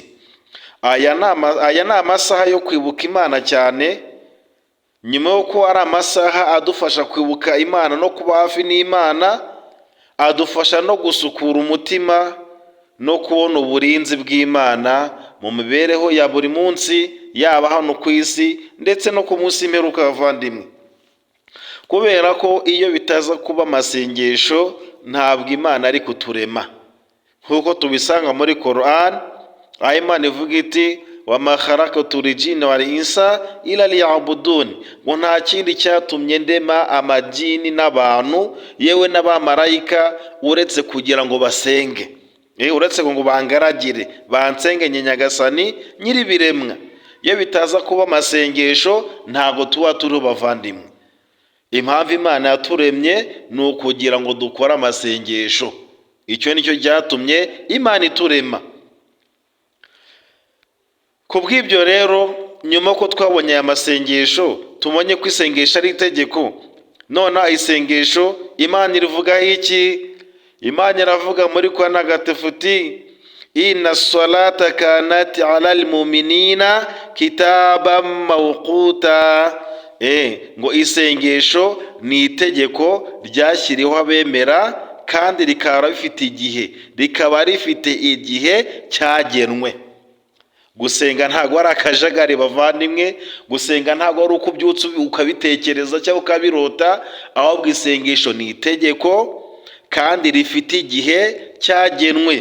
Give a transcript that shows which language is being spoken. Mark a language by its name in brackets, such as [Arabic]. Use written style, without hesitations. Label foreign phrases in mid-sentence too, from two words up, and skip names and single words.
[Kinyarwanda] Aya ni amasaha yo kwibuka Imana cyane, nyuma y'uko ari amasaha adufasha kwibuka Imana no kuba hafi n'Imana, adufasha no gusukura umutima no kubona uburinzi bw'Imana mu mibereho ya buri munsi, yaba hano ku isi ndetse no ku munsi imperuka. Bavandimwe, kubera ko iyo bitaza kuba amasengesho ntabwo Imana ari kuturema, nk'uko tubisanga muri Korani, aho Imana ivuga iti [Arabic] وما خلقت الجن والإنس إلا ليعبدون, [Kinyarwanda] ngo nta kindi cyatumye ndema amajini n'abantu yewe n'abamarayika uretse kugira ngo basenge, uretse ngo bangaragire, bansenge Nyagasani nyir'ibiremwa. Iyo bitaza kuba amasengesho ntago tuba turi bavandimwe. Impamvu Imana yaturemye ni ukugira ngo dukore amasengesho. Icyo nicyo cyatumye Imana iturema. Kubw'ibyo rero, nyuma ko twabonye aya masengesho, tubonye ko isengesho ari itegeko. None isengesho Imana irivugaho iki? Imana iravuga muri Qur'an gatagatifu iti [Arabic] إن الصلاة كانت على المؤمنين كتابا موقوتا. [Kinyarwanda] Ngo isengesho ni itegeko ryashyiriweho abemera, kandi rikaba rifite igihe, rikaba rifite igihe cyagenwe. Gusenga ntabwo ari akajagari bavandimwe, gusenga ntabwo ari uko ubyutse ukabitekereza cyangwa ukabirota, ahubwo isengesho ni itegeko kandi rifite igihe cyagenwe.